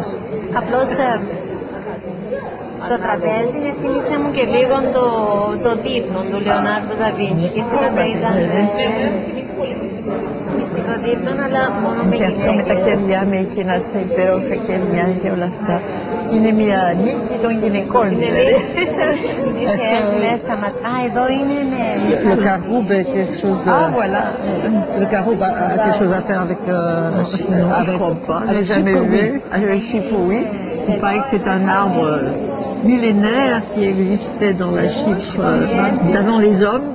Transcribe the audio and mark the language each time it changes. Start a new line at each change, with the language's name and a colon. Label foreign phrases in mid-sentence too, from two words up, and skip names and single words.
Greek: Απλώς το τραπέζι θύμισε μου και λίγο το δείπνο του Λεωνάρντο δα Βίντσι. Και θα ήταν μυστικό δείπνο, αλλά μόνο με γυναίκες. Και αυτό με τα κεριά, με εκείνα σε υπέροχα κεριά και όλα αυτά. Είναι μια νίκη των γυναικών. Είναι μέσα μας. Α, εδώ είναι, ναι.
French: Le caroube est quelque chose de... Ah, voilà. Le caroube a quelque chose à faire avec... Avec jamais vu. Avec Chypre, oui. Il paraît que c'est un arbre millénaire qui existait dans la Chypre d'avant les hommes.